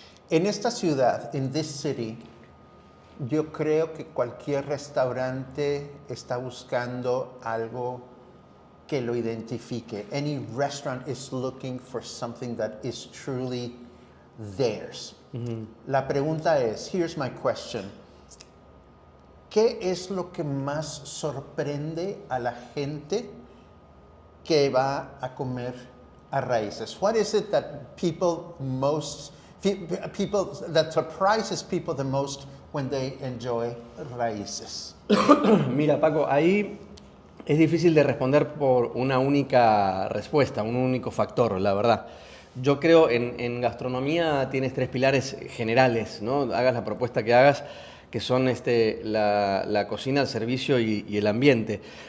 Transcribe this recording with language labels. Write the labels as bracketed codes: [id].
[es] En esta ciudad, [en] in this city, [es] yo creo que cualquier restaurante está buscando algo que lo identifique. [en] Any restaurant is looking for something that is truly theirs. [es] La pregunta es, [en] here's my question. [es] ¿Qué es lo que más sorprende a la gente que va a comer a Raíces? [en] What is it that people that surprises people the most when they enjoy Raíces? [es] Mira, Paco, ahí es difícil de responder por una única respuesta, un único factor, la verdad. Yo creo en gastronomía tienes 3 pilares generales, ¿no? Hagas la propuesta que hagas, que son la cocina, el servicio y el ambiente.